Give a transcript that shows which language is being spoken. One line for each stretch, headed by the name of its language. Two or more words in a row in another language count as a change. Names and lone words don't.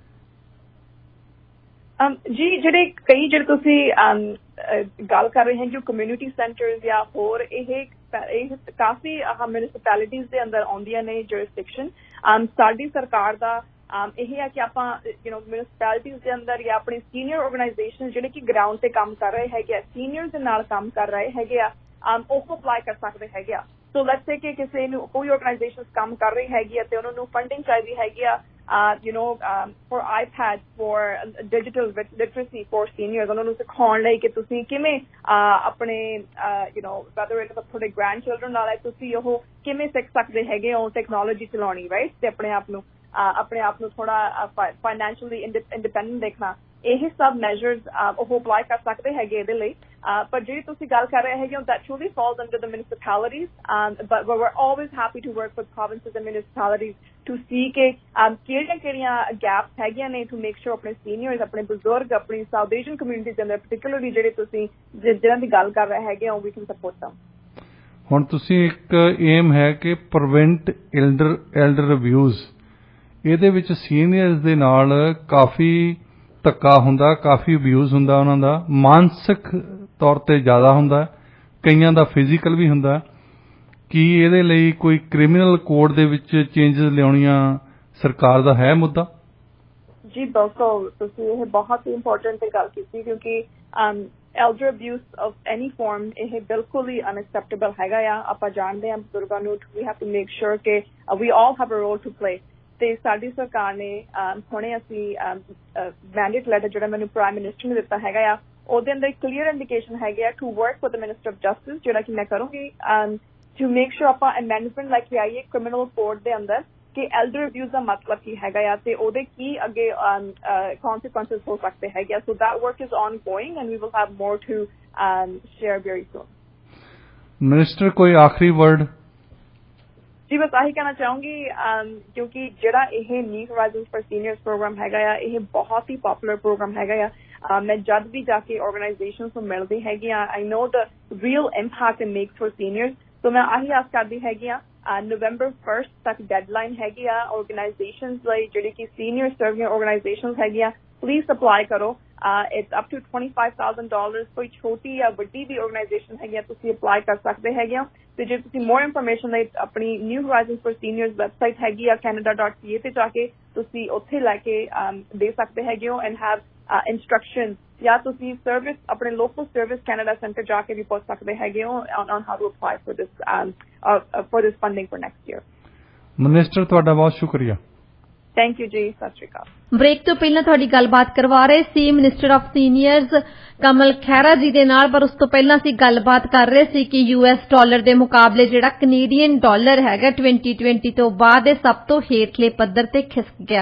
Punjabi: ਜੀ ਜਿਹੜੇ ਤੁਸੀਂ ਗੱਲ ਕਰ ਰਹੇ ਹੋ ਜੋ
English: community centers
Punjabi: ਜਾਂ ਹੋਰ ਇਹ ਕਾਫੀ ਮਿਊਨਿਸਪੈਲਿਟੀਜ਼ ਦੇ ਅੰਦਰ ਆਉਂਦੀਆਂ ਨੇ ਜੁਰਿਸਡਿਕਸ਼ਨ ਸਾਡੀ ਸਰਕਾਰ ਦਾ ਇਹ ਹੈ ਕਿ ਆਪਾਂ ਮਿਊਨਿਸਪੈਲਿਟੀਜ਼ ਦੇ ਅੰਦਰ ਜਾਂ ਆਪਣੀ
English: senior organization
Punjabi: ਜਿਹੜੇ ਕਿ ਗਰਾਊਂਡ ਤੇ ਕੰਮ ਕਰ ਰਹੇ ਹੈਗੇ ਆ ਸੀਨੀਅਰਸ ਦੇ ਨਾਲ ਕੰਮ ਕਰ ਰਹੇ ਹੈਗੇ ਆ ਉਹ ਅਪਲਾਈ ਕਰ ਸਕਦੇ ਹੈਗੇ ਆ
English: so let's say
Punjabi: ਕਿ ਕਿਸੇ ਨੂੰ ਕੋਈ ਆਰਗੇਨਾਈਜੇਸ਼ਨ ਕੰਮ ਕਰ ਰਹੀ ਹੈਗੀ ਆ ਤੇ ਉਹਨਾਂ ਨੂੰ ਫੰਡਿੰਗ ਚਾਹੀਦੀ ਹੈਗੀ ਆ
English: for iPads for digital literacy for seniors
Punjabi: ਉਹਨਾਂ ਨੂੰ ਸਿਖਾਉਣ ਲਈ ਕਿ ਤੁਸੀਂ ਕਿਵੇਂ ਆਪਣੇ
English: whether it's
Punjabi: ਤੁਹਾਡੇ grandchildren ਨਾਲ ਤੁਸੀਂ ਉਹ ਕਿਵੇਂ ਸਿੱਖ ਸਕਦੇ ਹੈਗੇ ਹੋ ਟੈਕਨੋਲੋਜੀ ਚਲਾਉਣੀ ਰਾਈਟ ਤੇ ਆਪਣੇ ਆਪ ਨੂੰ ਥੋੜਾ
English: financially independent
Punjabi: ਦੇਖਣਾ ਇਹ ਸਭ ਮੈਜਰਸ ਉਹ ਅਪਲਾਈ ਕਰ ਸਕਦੇ ਹੈਗੇ ਇਹਦੇ ਲਈ ਪਰ ਜਿਹੜੀ ਤੁਸੀਂ ਗੱਲ ਕਰ ਰਹੇ ਹੈਗੇ
English: that truly falls under the municipalities but we're always happy to work with provinces and municipalities to see
Punjabi: ਕਿ ਕਿਹੜੀਆਂ ਗੈਪਸ ਹੈਗੀਆਂ ਨੇ
English: to make sure
Punjabi: ਆਪਣੇ ਸੀਨੀਅਰਸ ਆਪਣੇ ਬਜ਼ੁਰਗ ਆਪਣੀ ਸਾਊਥ ਏਸ਼ੀਅਨ ਕਮਿਊਨਿਟੀ ਦੇ ਅੰਦਰ particularly ਜਿਹੜੇ ਤੁਸੀਂ ਜਿਹਨਾਂ ਦੀ ਗੱਲ ਕਰ ਰਹੇ ਹੈਗੇ
English: we can support them
Punjabi: ਹੁਣ ਤੁਸੀਂ ਇੱਕ ਏਮ ਹੈ ਕਿ
English: prevent elder abuse
Punjabi: ਇਹਦੇ ਵਿੱਚ ਸੀਨੀਅਰਸ ਦੇ ਨਾਲ ਕਾਫੀ ਧੱਕਾ ਹੁੰਦਾ ਕਾਫੀ ਅਬਿਊਜ਼ ਹੁੰਦਾ ਉਹਨਾਂ ਦਾ ਮਾਨਸਿਕ ਤੌਰ ਤੇ ਜ਼ਿਆਦਾ ਹੁੰਦਾ ਕਈਆਂ ਦਾ ਫਿਜ਼ੀਕਲ ਵੀ ਹੁੰਦਾ ਕੀ ਇਹਦੇ ਲਈ ਕੋਈ
English: criminal code
Punjabi: ਦੇ ਵਿੱਚ ਚੇਂਜਸ ਲਿਆਉਣੀਆਂ ਸਰਕਾਰ ਦਾ ਹੈ ਮੁੱਦਾ ਜੀ ਬਿਲਕੁਲ ਤੁਸੀਂ ਇਹ ਬਹੁਤ ਹੀ ਇੰਪੋਰਟੈਂਟ ਤੇ ਗੱਲ ਕੀਤੀ ਕਿਉਂਕਿ
English: elder abuse of any form
Punjabi: ਇਹ ਬਿਲਕੁਲ ਹੀ unacceptable ਹੈਗਾ ਆ ਆਪਾਂ ਜਾਣਦੇ ਹਾਂ ਬਜ਼ੁਰਗਾਂ ਨੂੰ we
English: have to make sure
Punjabi: ਕਿ
English: we all have a role to play
Punjabi: ਤੇ ਸਾਡੀ ਸਰਕਾਰ ਨੇ ਹੁਣੇ ਅਸੀਂ
English: mandate letter
Punjabi: ਜਿਹੜਾ ਮੈਨੂੰ
English: prime minister
Punjabi: ਨੇ ਦਿੱਤਾ ਹੈਗਾ ਆ ਉਹਦੇ ਅੰਦਰ
English: clear indication
Punjabi: ਹੈਗੇ ਆ
English: to work with the Minister of Justice
Punjabi: ਜਿਹੜਾ ਕਿ ਮੈਂ ਕਰੂੰਗੀ
English: to make sure
Punjabi: ਆਪਾਂ ਅਮੈਂਡਮੈਂਟ ਲੈ ਕੇ ਆਈਏ
English: criminal code
Punjabi: ਦੇ ਅੰਦਰ ਕਿ
English: elder abuse
Punjabi: ਦਾ ਮਤਲਬ ਕੀ ਹੈਗਾ ਆ ਤੇ ਉਹਦੇ ਕੀ ਅੱਗੇ consequences ਹੋ ਸਕਦੇ ਹੈਗੇ ਸੋ
English: that work is ongoing and we will have more to share very soon.
Punjabi: ਮਿਨਿਸਟਰ ਕੋਈ ਆਖਰੀ ਵਰਡ? ਜੀ ਬਸ ਆਹੀ ਕਹਿਣਾ ਚਾਹੂੰਗੀ ਕਿਉਂਕਿ ਜਿਹੜਾ ਇਹ ਨਿਊ ਹੋਰਾਈਜ਼ਨਸ ਫॉर ਸੀਨੀਅਰਸ ਪ੍ਰੋਗਰਾਮ ਹੈਗਾ ਆ ਇਹ ਬਹੁਤ ਹੀ
English: popular program
Punjabi: ਹੈਗਾ ਆ ਮੈਂ ਜਦ ਵੀ ਜਾ ਕੇ ਆਰਗੇਨਾਈਜੇਸ਼ਨਸ ਨੂੰ ਮਿਲਦੀ ਹੈਗੀ ਆ
English: I know the real impact it makes for seniors
Punjabi: ਸੋ ਮੈਂ ਆਹੀ ਆਸ ਕਰਦੀ ਹੈਗੀ ਆ November 1st ਤੱਕ ਡੈਡਲਾਈਨ ਹੈਗੀ ਆ ਆਰਗੇਨਾਈਜੇਸ਼ਨਸ ਲਈ ਜਿਹੜੀ ਕਿ ਸੀਨੀਅਰ
English: serving organizations
Punjabi: ਹੈਗੀਆਂ
English: please apply
Punjabi: ਕਰੋ
English: it's up to $25,000
Punjabi: ਕੋਈ ਛੋਟੀ ਜਾਂ ਵੱਡੀ ਵੀ ਆਰਗੇਨਾਈਜੇਸ਼ਨ ਹੈਗੀ ਆ ਤੁਸੀਂ ਅਪਲਾਈ ਕਰ ਸਕਦੇ ਹੈਗੇ ਆ ਤੇ ਜੇ ਤੁਸੀਂ
English: more information
Punjabi: ਲਈ ਆਪਣੀ ਨਿਊ ਹੋਰਾਈਜ਼ਨਸ ਫॉर ਸੀਨੀਅਰਸ ਵੈਬਸਾਈਟ ਹੈਗੀ ਆ canada.ca ਤੇ ਜਾ ਕੇ ਤੁਸੀਂ ਉੱਥੇ ਲੈ ਕੇ ਦੇ ਸਕਦੇ ਹੈਗੇ ਹੋ
English: and have instructions
Punjabi: ਜਾਂ ਤੁਸੀਂ ਸਰਵਿਸ ਆਪਣੇ ਲੋਕਲ ਸਰਵਿਸ ਕੈਨੇਡਾ ਸੈਂਟਰ ਜਾ ਕੇ ਵੀ ਪੁੱਛ ਸਕਦੇ ਹੈਗੇ ਹੋ
English: on how to apply for this funding for next year.
Punjabi: ਮਿਨਿਸਟਰ ਤੁਹਾਡਾ ਬਹੁਤ ਸ਼ੁਕਰੀਆ.
English: thank you
Punjabi: ਜੀ. ਸਤਿ ਸ਼੍ਰੀ ਅਕਾਲ. ਬ੍ਰੇਕ ਤੋਂ ਪਹਿਲਾਂ ਤੁਹਾਡੀ ਗੱਲਬਾਤ ਕਰਵਾ ਰਹੇ ਸੀ
English: Minister of Seniors
Punjabi: ਕਮਲ ਖਹਿਰਾ ਜੀ ਦੇ ਨਾਲ, ਪਰ ਉਸ ਤੋਂ ਪਹਿਲਾਂ ਅਸੀਂ ਗੱਲਬਾਤ ਕਰ ਰਹੇ ਸੀ ਕਿ US ਡਾਲਰ ਦੇ ਮੁਕਾਬਲੇ ਜਿਹੜਾ
English: Canadian dollar
Punjabi: ਹੈਗਾ 2020 ਤੋਂ ਬਾਅਦ ਇਹ ਸਭ ਤੋਂ ਹੇਠਲੇ ਪੱਧਰ ਤੇ ਖਿਸਕ ਗਿਆ.